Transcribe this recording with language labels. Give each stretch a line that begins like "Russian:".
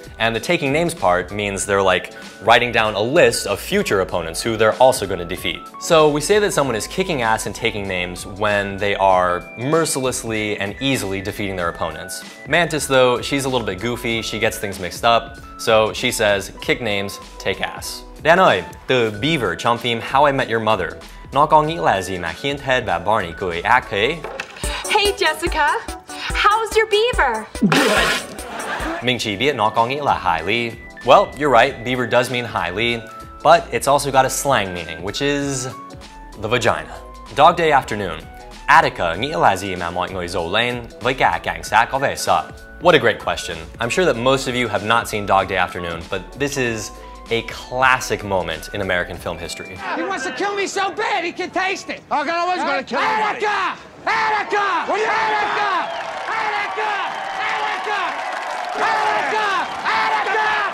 English: And the taking names part means they're like writing down a list of future opponents who they're also going to defeat. So we say that someone is kicking ass and taking names when they are mercilessly and easily defeating their opponents. Mantis, though, she's a little bit goofy, she gets things mixed up, so she says, kick names, take ass.
Vietnamese: Dan ơi, từ Beaver trong phim How I Met Your Mother, nó có nghĩa là gì mà khiến Ted và Barney cười ác thế?
English: Hey Jessica, how's your beaver? Good.
Vietnamese: Mình chỉ biết nó có nghĩa là highly.
English: Well, you're right, beaver does mean highly, but it's also got a slang meaning, which is the vagina. Dog Day Afternoon.
Vietnamese: Attica nghĩa là gì mà mọi người rồ lên với cả cảnh sát có vẻ sợ?
English: What a great question. I'm sure that most of you have not seen Dog Day Afternoon, but this is a classic moment in American film history. He wants to kill me so bad he can taste it. I'm always gonna kill you. Attica! Attica! What are you- Attica! Attica! Attica! Attica! Attica!